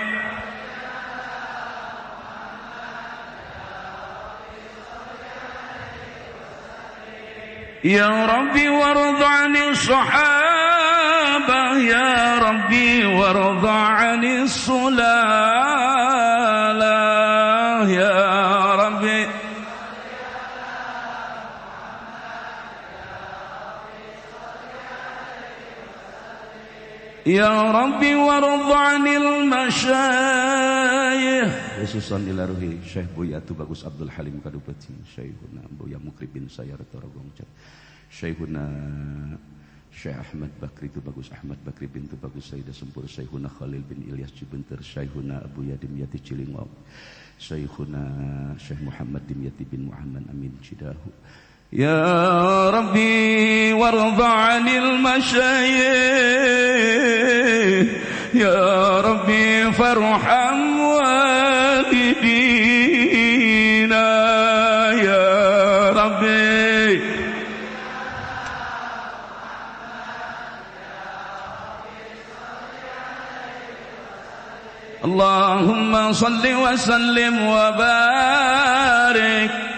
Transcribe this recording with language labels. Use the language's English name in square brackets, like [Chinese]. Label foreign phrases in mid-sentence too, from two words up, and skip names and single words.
[Arabic] يا ربي وارض عن الصحابة يا ربي وارض عن السلالة يا ربي يا ربي وارض عن المشايخ خصوصا إلى روح Syekh Buya Tubagus Abdul Halim Kadupati, Syekhuna Buya Mukri bin Sayar Torogongcat, Syekhuna Syekh Ahmad Bakri Tubagus Ahmad Bakri bin Tubagus Sayyidah Sempur, Syekhuna Khalil bin Ilyas Cibenter, Syekhuna Abu Yadim Yati Cilingau, Syekhuna Syekh Muhammad Dimyati bin Muhammad Amin Cidahu. يا رب وارض عن المشايخ يا رب فارحم والدينا يا رب اللهم صل وسلم وبارك.